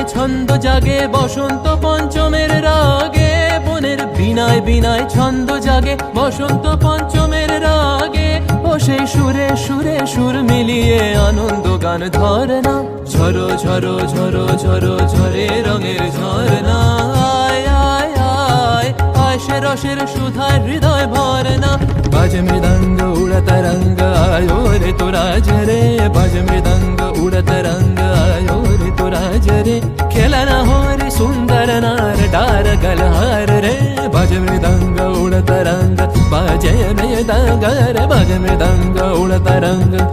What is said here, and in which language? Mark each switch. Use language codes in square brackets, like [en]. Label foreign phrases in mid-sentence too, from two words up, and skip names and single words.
[bn] ছন্দ জাগে বসন্ত পঞ্চমের রাগে বনের বিনায় বিনায় ছন্দ জাগে বসন্ত পঞ্চমের রাগে ও সেই সুরে সুরে সুর মিলিয়ে আনন্দ গান ধরনা ঝরো ঝরো ঝরো ঝরো ঝরে রঙের ঝরনা আয় আয় আয় আয় সে রসের সুধায় হৃদয় ভরনা [hi] बाज मृदंग उड़ता रंग आयो रे तो राज रे बाज मृदंग उड़ता रंग आयो रे तो राज रे खेलना हो रे सुंदर नार डार गलहार रे बाज मृदंग उड़ता रंग बाजे मृदंग रे बाज मृदंग उड़ता रंग